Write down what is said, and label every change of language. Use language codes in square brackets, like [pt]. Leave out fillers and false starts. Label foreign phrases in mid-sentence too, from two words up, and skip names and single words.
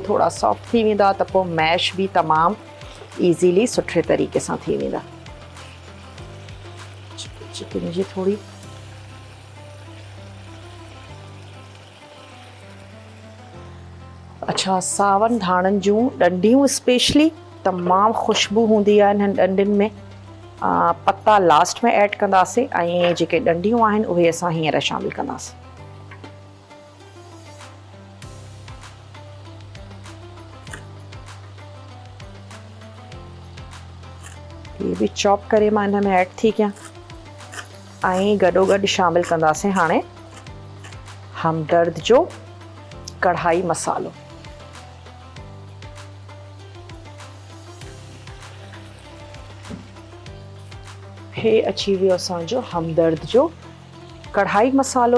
[sd] थोड़ा सॉफ्ट थी वेंदा त पोइ मैश बि तमामु ईज़ीली सुठे तरीक़े सां थी वेंदा। चिकन जी थोड़ी अच्छा, सावनि धाणनि जूं डंडियूं स्पेशली तमामु ख़ुशबू हूंदी आहे इन्हनि डंडियुनि में। पत्ता लास्ट में ऐड कंदासीं ऐं जेके डंडियूं आहिनि उहे असां हींअर शामिल कंदासीं। [ur] یہ بھی [sd] चॉप करे मां इन में ऐड थी कयां ऐं गॾोगॾु शामिल कंदासीं हाणे हमदर्द जो कढ़ाई मसालो। हे अची वियो असांजो हमदर्द जो कढ़ाई मसालो।